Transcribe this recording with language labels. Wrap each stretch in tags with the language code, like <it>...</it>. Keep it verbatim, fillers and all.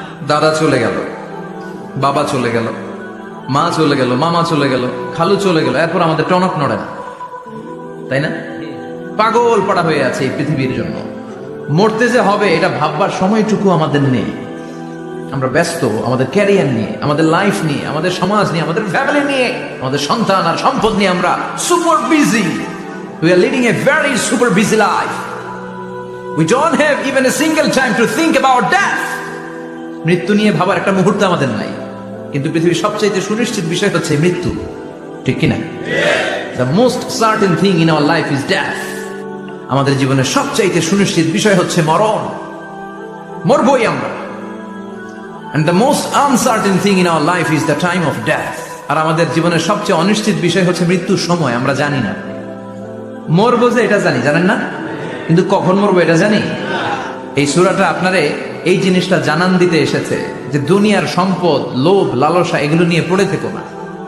<bn>দাদা চলে গেল, বাবা চলে গেল, মা চলে গেল, মামা চলে গেল, খালু চলে গেল, এরপর আমাদের টনক নড়ে না, তাই না? পাগল পাড়া হয়ে আছে এই পৃথিবীর জন্য। মরতে যে হবে এটা ভাববার সময়টুকু আমাদের নেই। আমরা ব্যস্ত আমাদের ক্যারিয়ার নিয়ে, আমাদের লাইফ নিয়ে, আমাদের সমাজ নিয়ে, আমাদের ফ্যামিলি নিয়ে, আমাদের সন্তান আর সম্পদ নিয়ে। আমরা super busy.</bn> <en>We are leading a very super busy life. We don't have even a single time to think about death.</en> <bn>মৃত্যু নিয়ে ভাবার একটা মুহূর্ত আমাদের নাই। কিন্তু পৃথিবীর সবচাইতে সুনিশ্চিত বিষয় হচ্ছে মৃত্যু, ঠিক কিনা?</bn> <en>The most certain thing in our life is death.</en> <bn>আমাদের জীবনের সবচাইতে সুনিশ্চিত বিষয় হচ্ছে মরণ। মরবই আমরা।</bn> <en>And the most uncertain thing in our life is the time of death.</en> <bn>আর আমাদের জীবনের সবচেয়ে অনিশ্চিত বিষয় হচ্ছে মৃত্যুর সময়। আমরা জানি না মরবো যে, এটা জানি, জানেন না? কিন্তু কখন মরবো এটা জানি। এই সূরাটা আপনারে এই জিনিসটা জানান দিতে এসেছে যে দুনিয়ার সম্পদ, লোভ, লালসা এগুলো নিয়ে পড়ে থেকো না।</bn>